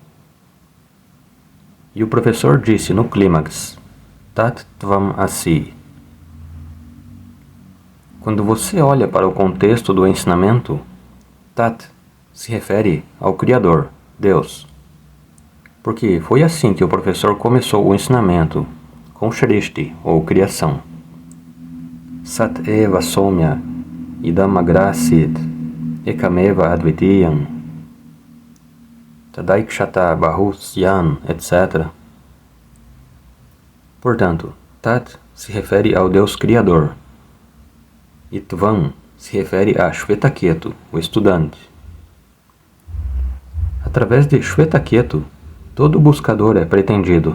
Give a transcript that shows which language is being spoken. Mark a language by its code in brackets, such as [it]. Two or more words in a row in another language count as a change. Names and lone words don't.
[pt] E o professor disse no clímax, [sa] तत् त्वम् असि. [pt] Quando você olha para o contexto do ensinamento, Tat se refere ao Criador, Deus. Porque foi assim que o professor começou o ensinamento, com Shrishti, ou criação. [sa] सत् एव सोम्य इदम् अग्र आसीत् एकमेव अद्वितीयम् तदैक्षत बहु स्याम्, [pt] etc. Portanto, Tat se refere ao Deus Criador. E Tvam se refere a Shvetaketu, o estudante. Através de Shvetaketu, todo buscador é pretendido.